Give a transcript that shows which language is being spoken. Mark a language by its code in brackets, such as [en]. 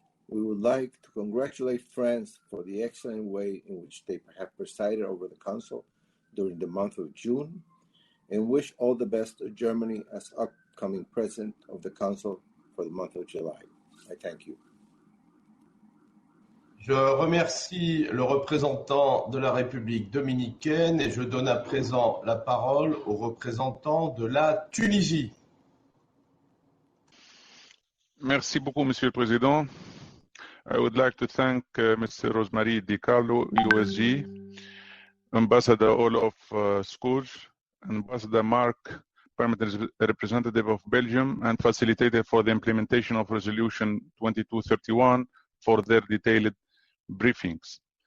[en] We would like to congratulate France for the excellent way in which they have presided over the Council during the month of June, and wish all the best to Germany as upcoming President of the Council for the month of July. I thank you. [fr] Je remercie le représentant de la République dominicaine et je donne à présent la parole au représentant de la Tunisie. Merci beaucoup, Monsieur le Président. [en] I would like to thank Mr. Rosemary Di Carlo, USG, Ambassador Olaf Skoog, Ambassador Mark, Permanent Representative of Belgium, and Facilitator for the implementation of Resolution 2231 for their detailed briefings.